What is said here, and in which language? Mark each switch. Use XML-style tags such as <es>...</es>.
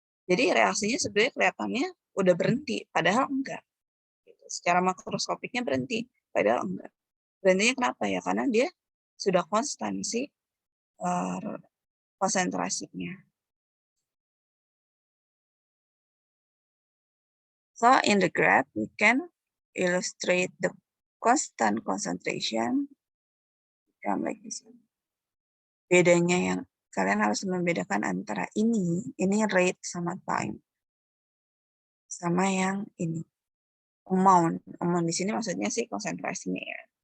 <id>Jadi reaksinya sebenarnya kelihatannya udah berhenti, padahal enggak. Secara makroskopiknya berhenti, padahal enggak. Berhentinya kenapa ya? Karena dia sudah konstan sih konsentrasinya.</id> <en>So in the graph, we can illustrate the constant concentration. Like this.</en> <id>Bedanya yang kalian harus membedakan antara ini rate sama time. Sama yang ini. Amount di sini maksudnya sih konsentrasinya ya.</id>